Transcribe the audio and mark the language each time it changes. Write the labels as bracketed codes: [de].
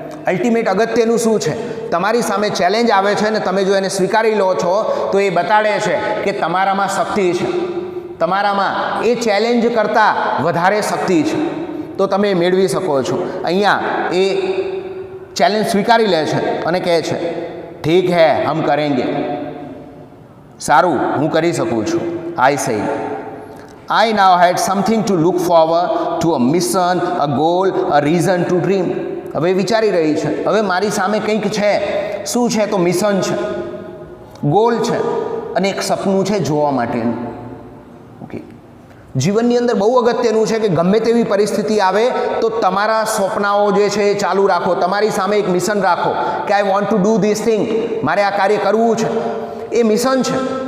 [gu] Ultimate અગત્યનું શું છે, તમારી સામે ચેલેન્જ આવે છે ને તમે જો એને સ્વીકારી લો છો તો એ બતાડે છે કે તમારામાં શક્તિ છે, તમારામાં એ ચેલેન્જ કરતાં વધારે શક્તિ છે, તો તમે મેળવી શકો છો. અહીંયા એ ચેલેન્જ સ્વીકારી લે છે અને કહે છે, [hi] ઠીક હે, હમ કરેંગે. [gu] સારું, હું કરી શકું છું. [en] I said, I now had something to look forward to, a mission, a goal, a reason to dream. [gu] હવે વિચારી રહી છે, હવે મારી સામે કંઈક છે. શું છે? તો મિશન છે, ગોલ છે અને એક સપનું છે જોવા માટેનું. ઓકે, જીવનની અંદર બહુ અગત્યનું છે કે ગમે તેવી પરિસ્થિતિ આવે તો તમારા સ્વપ્નાઓ જે છે એ ચાલુ રાખો. તમારી સામે એક મિશન રાખો કે [en] I want to do this thing, [gu] મારે આ કાર્ય કરવું છે. એ મિશન છે.